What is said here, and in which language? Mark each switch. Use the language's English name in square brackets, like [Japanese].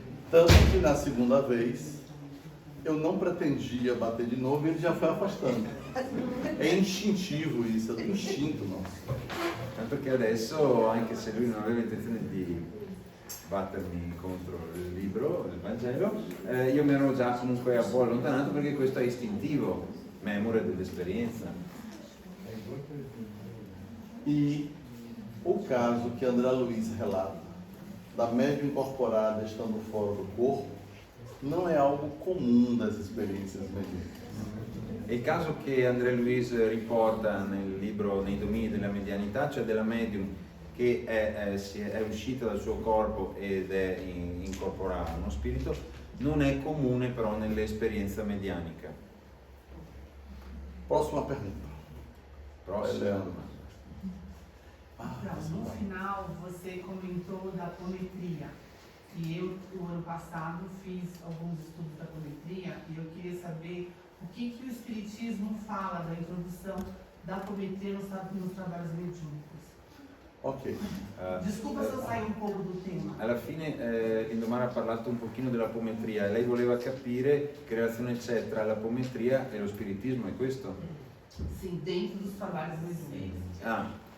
[Portuguese] Tanto que na segunda vez eu não pretendia bater de novo e ele já foi afastando. É instintivo isso, é do instinto nosso. [Italian] Tanto che adesso, anche se lui non aveva intenzione di battermi contro il libro, il Vangelo, io mi ero già comunque un po' allontanato perché questo è istintivo, memore dell'esperienza. [Portuguese] E o caso que André Luiz relata, da médium incorporada estando fora do corpo, não é algo comum das experiências mediúnicas. [Italian] E il caso che André Luiz riporta nel libro Nei domini della medianità, cioè della medium che è uscita dal suo corpo ed è incorporata a uno spirito, non è comune però nell'esperienza medianica. [Portuguese] Próxima pergunta. [Italian] Prossima. [Portuguese] Então, no final, você comentou da apometria. E eu, no ano passado, fiz alguns estudos da apometria e eu queria saber o que o Espiritismo fala da introdução da apometria nos trabalhos mediúnicos. Ok. Desculpa se eu sair [Italian] un po' [Portuguese] do tema. [Italian] Alla fine Lindomar ha parlato un pochino dell'apometria. Lei voleva capire che relazione c'è tra l'apometria e lo spiritismo, è questo? [Portuguese] Sim, dentro dos trabalhos mediúnicos.